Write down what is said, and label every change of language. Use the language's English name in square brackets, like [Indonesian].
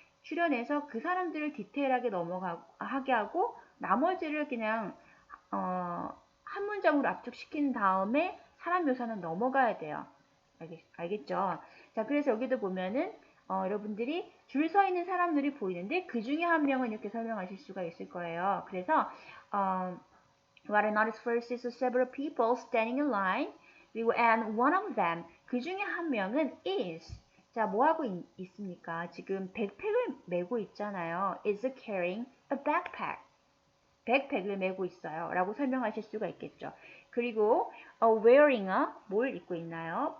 [Korean] 추려내서 그 사람들을 디테일하게 넘어가게 하고 나머지를 그냥 한 문장으로 압축시킨 다음에 사람 묘사는 넘어가야 돼요. 알겠죠? 자, 그래서 여기도 보면은 여러분들이 줄 서 있는 사람들이 보이는데 그 중에 한 명은 이렇게 설명하실 수가 있을 거예요. [English] 그래서 what I noticed first is several people standing in line. [Korean] 그리고 [English] and one of them [Korean] 그 중에 한 명은 is 자, 뭐 하고 있습니까? 지금 백팩을 메고 있잖아요. [English] is carrying a backpack. [Korean] 백팩을 메고 있어요. 라고 설명하실 수가 있겠죠. 그리고 [English] wearing a [Korean] 뭘 입고 있나요?